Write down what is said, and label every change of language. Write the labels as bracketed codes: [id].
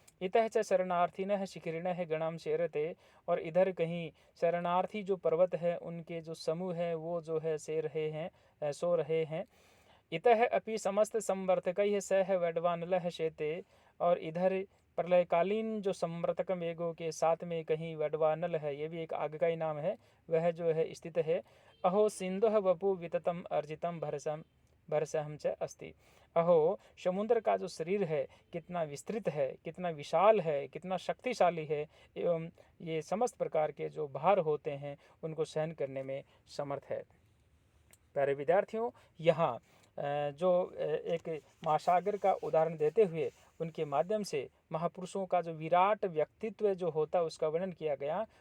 [sa] इतः च शरणार्थिनः शिखरिणः गणाम शेरते, [hi] और इधर कहीं शरणार्थी जो पर्वत है उनके जो समूह है वो जो है सो रहे हैं। [sa] इतः अपि समस्त संवर्तकैः सह वड्वानलः शेते, [hi] और इधर प्रलयकालीन जो संवर्तक मेघों के साथ में कहीं वड्वानल है, ये भी एक आग का ही नाम है, वह जो है स्थित है। [sa] अहो सिंधुः वपु विततम अर्जितम भरसहम च अस्ति। [hi] अहो समुद्र का जो शरीर है कितना विस्तृत है, कितना विशाल है, कितना शक्तिशाली है, एवं ये समस्त प्रकार के जो भार होते हैं उनको सहन करने में समर्थ है। प्यारे विद्यार्थियों, यहाँ जो एक महासागर का उदाहरण देते हुए उनके माध्यम से महापुरुषों का जो विराट व्यक्तित्व जो होता है उसका वर्णन किया गया।